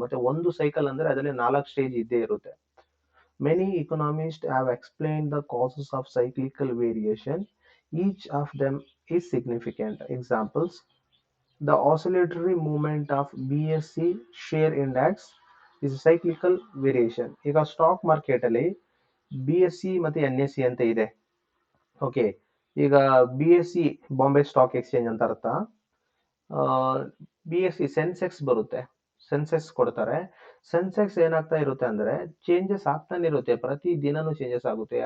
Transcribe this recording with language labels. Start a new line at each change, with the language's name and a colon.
Kannada: ಮತ್ತೆ ಒಂದು ಸೈಕಲ್ ಅಂದ್ರೆ ಅದರಲ್ಲಿ 4 ಸ್ಟೇಜ್ ಇದ್ದೇ ಇರುತ್ತೆ.
English: Many economists have explained the causes of cyclical variation. Each of them is significant. Examples: the oscillatory movement of BSE share index is a cyclical variation.
Kannada: ಈಗ stock market ಅಲ್ಲಿ BSE ಮತ್ತೆ NSE ಅಂತ ಇದೆ. Okay, ಈಗ BSE Bombay stock exchange ಅಂತ ಅರ್ಥ. BSE Sensex ಬರುತ್ತೆ, ಸೆನ್ಸೆಕ್ಸ್ ಕೊಡ್ತಾರೆ. ಸೆನ್ಸೆಕ್ಸ್ ಏನಾಗ್ತಾ ಇರುತ್ತೆ ಅಂದ್ರೆ ಚೇಂಜಸ್ ಆಗ್ತಾನೆ ಇರುತ್ತೆ, ಪ್ರತಿ ದಿನನೂ ಚೇಂಜಸ್ ಆಗುತ್ತೆ.